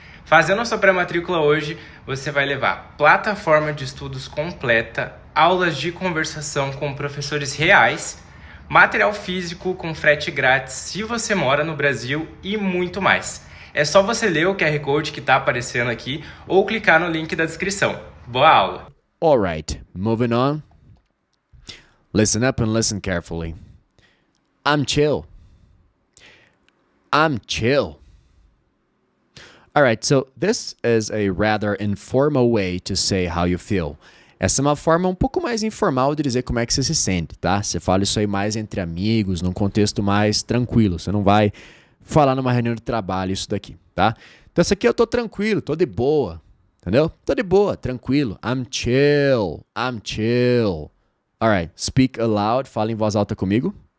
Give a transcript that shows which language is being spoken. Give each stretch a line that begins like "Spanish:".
Portuguese: Fazendo a sua pré-matrícula hoje, você vai levar plataforma de estudos completa, aulas de conversação com professores reais, material físico com frete grátis se você mora no Brasil e muito mais. É só você ler o QR Code que está aparecendo aqui ou clicar no link da descrição. Boa aula!
English: Alright, moving on. Listen up and listen carefully. I'm chill. I'm chill. Alright, so this is a rather informal way to say how you feel.
Portuguese: Essa é uma forma um pouco mais informal de dizer como é que você se sente, tá? Você fala isso aí mais entre amigos, num contexto mais tranquilo. Você não vai falar numa reunião de trabalho isso daqui, tá? Então, isso aqui eu tô tranquilo, tô de boa, entendeu? Tô de boa, tranquilo.
English: I'm chill, I'm chill. Alright, speak aloud,
Portuguese: fala em voz alta comigo.